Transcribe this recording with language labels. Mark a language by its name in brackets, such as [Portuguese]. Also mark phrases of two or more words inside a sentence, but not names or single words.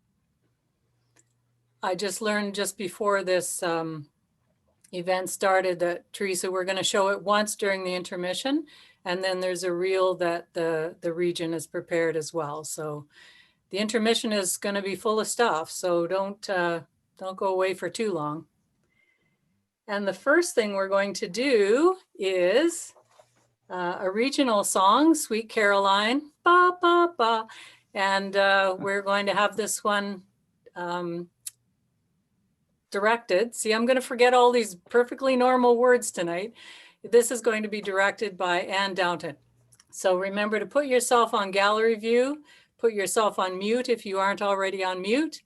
[English] I just learned just before this event started that, Teresa, we're going to show it once during the intermission, and then there's a reel that the region has prepared as well. So the intermission is going to be full of stuff, so don't go away for too long. And the first thing we're going to do is a regional song, Sweet Caroline, ba, ba, ba. And we're going to have this one directed. See, I'm going to forget all these perfectly normal words tonight. This is going to be directed by Ann Downton. So remember to put yourself on gallery view, put yourself on mute if you aren't already on mute.